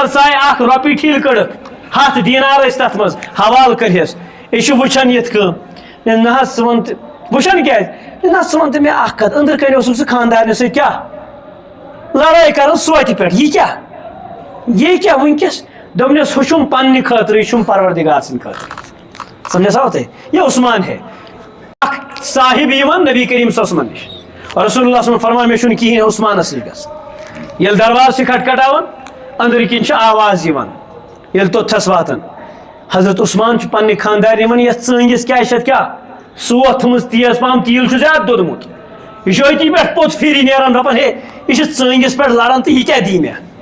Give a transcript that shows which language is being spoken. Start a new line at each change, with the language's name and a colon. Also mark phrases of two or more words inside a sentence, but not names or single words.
Kashmiri: ژاے اکھ رۄپیہِ ٹھیٖل کٔڑٕکھ 100 دینار ٲسۍ تتھ منٛز حوالہٕ کٔرہس یہِ چھُ وٕچھان یِتھ کٲم نہ حظ ژٕ وَن تہٕ وٕچھان کیٛازِ نہ ژٕ وَن تہٕ مےٚ اکھ کتھ أنٛدرٕ کَنۍ اوسُکھ ژٕ خاندارنہِ سۭتۍ کیٛاہ لڑٲے کران سوتہِ پٮ۪ٹھ یہِ کیٛاہ وٕنکیٚس دوٚپنس ہُہ چھُم پننہِ خٲطرٕ یہِ چھُم پروردگار سٕنٛدِ خٲطرٕ سمجھا آو تۄہہِ یہِ عثمان ہے اکھ صاحب یِوان نبی کریم
Arabic: صلی اللہ علیہ وسلم
Kashmiri: نش رسول اللہ
Arabic: صلی اللہ علیہ وسلم
Kashmiri: فرمان مے چھُنہٕ کِہیٖنۍ عثمانس نِش گژھُن ییٚلہِ دروازٕ چھِ کھٹکھٹاوان أنٛدرٕ کِنۍ چھِ آواز یِوان ییٚلہِ توٚتھس واتان حضرت عثمان چھُ پننہِ خاندارنہِ وَنان یتھ ژٲنٛگِس کیٛاہ چھِ اتھ کیٛاہ سوت تھٲومٕژ تیز پہم تیٖل چھُ زیادٕ دوٚدمُت یہ چھُ أتی پٮ۪ٹھ پوٚت پھِرِ نیران دپان ہے یہِ چھُ ژٲنٛگِس پٮ۪ٹھ لڑان تہٕ یہِ کیٛاہ دی مےٚ